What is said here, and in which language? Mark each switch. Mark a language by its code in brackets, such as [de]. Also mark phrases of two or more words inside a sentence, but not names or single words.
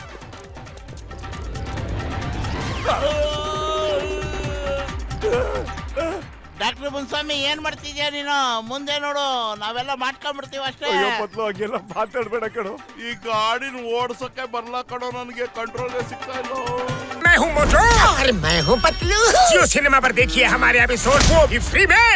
[kn] ಡಾಕ್ಟರ್ ಮುನ್ಸ್ವಾಮಿ ಏನ್ ಮಾಡ್ತಿದ್ಯಾ ನೀನು? ಮುಂದೆ ನೋಡು, ನಾವೆಲ್ಲ ಮಾಡ್ಕೊಂಡ್ಬಿಡ್ತೀವಿ ಅಷ್ಟೇ. ಅಯ್ಯೋ ಪತ್ಲು ಹಂಗೆಲ್ಲ ಮಾತಾಡ್ಬೇಡ ಕಣೋ. ಈ ಗಾಡಿನ ಓಡ್ಸಕ್ಕೆ ಬರ್ಲಾ ಕಣೋ, ನನಗೆ ಕಂಟ್ರೋಲ್ ಸಿಗ್ತಾ ಇಲ್ಲ. [hi] मैं हूँ मोटू और मैं हूँ पतलू। जियो सिनेमा पर देखिए हमारे एपिसोड वो भी फ्री में।